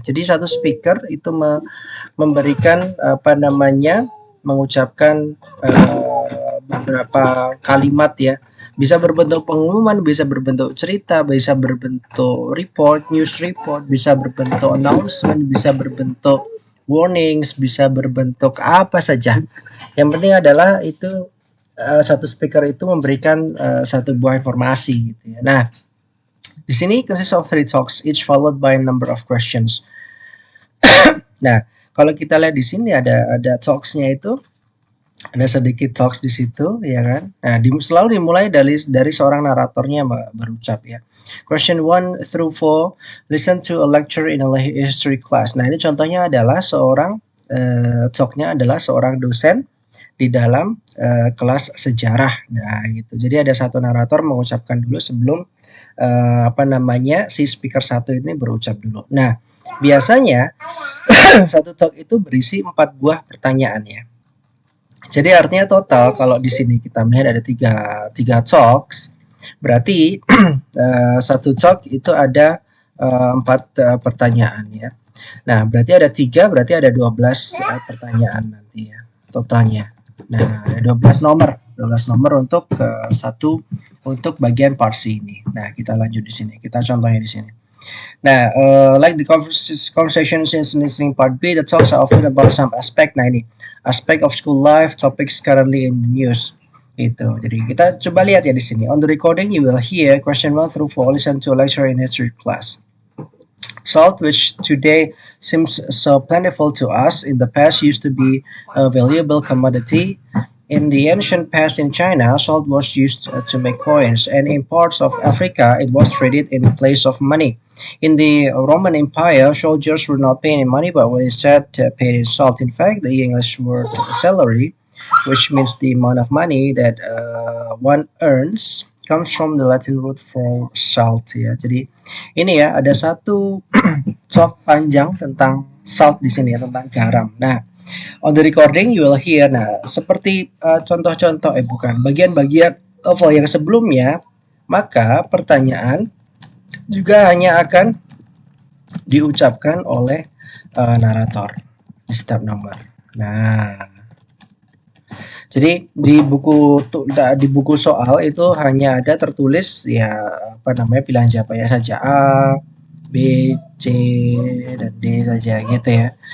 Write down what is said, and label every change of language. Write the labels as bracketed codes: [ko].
[id] Jadi satu speaker itu memberikan apa namanya mengucapkan beberapa kalimat ya, bisa berbentuk pengumuman, bisa berbentuk cerita, bisa berbentuk report, [en] news report, [id] bisa berbentuk announcement, bisa berbentuk warnings, bisa berbentuk apa saja. Yang penting adalah itu satu speaker itu memberikan satu buah informasi gitu ya. Nah, di sini [en] consists of three talks, each followed by a number of questions. [id] Nah, kalau kita lihat di sini ada talksnya itu ada sedikit talks di situ ya kan. Nah, selalu dimulai dari seorang naratornya berucap ya. [en] Question 1 through 4, listen to a lecture in a history class. [id] Nah, ini contohnya adalah seorang talknya adalah seorang dosen di dalam kelas sejarah. Nah, gitu. Jadi ada satu narator mengucapkan dulu sebelum apa namanya si speaker satu ini berucap dulu. Nah, biasanya satu talk itu berisi 4 buah pertanyaan ya. Jadi artinya total kalau di sini kita melihat ada tiga talks, berarti satu talk itu ada 4 pertanyaan ya. Nah, berarti ada 3, berarti ada 12 pertanyaan nanti ya totalnya. Nah, ada 12 nomor, 12 nomor untuk satu untuk bagian parsi ini. Nah, kita lanjut di sini. Kita contohnya di sini. [en] Nah, like the conversations in listening part B, the talks are often about some aspect. [id] Nah, ini [en] aspect of school life, topics currently in the news. Itu. [id] Jadi kita coba lihat ya di sini. [en] On the recording, you will hear question 1 through 4. Listen to a lecture in history class. Salt, which today seems so plentiful to us, in the past used to be a valuable commodity. In the ancient past in China, salt was used to make coins, and in parts of Africa, it was traded in place of money. In the Roman Empire, soldiers were not paid in money but were instead paid in salt. In fact, the English word salary, which means the amount of money that one earns, comes from the Latin root for salt ya. [id] Jadi ini ya ada satu talk panjang tentang salt di sini ya, tentang garam. [en] Nah, on the recording you will hear. [id] Nah, seperti contoh-contoh bukan bagian-bagian TOEFL yang sebelumnya, maka pertanyaan juga hanya akan diucapkan oleh narator di setiap nomor. Nah, jadi di buku soal itu hanya ada tertulis ya apa namanya pilihan jawabannya saja A, B, C, dan D saja gitu ya.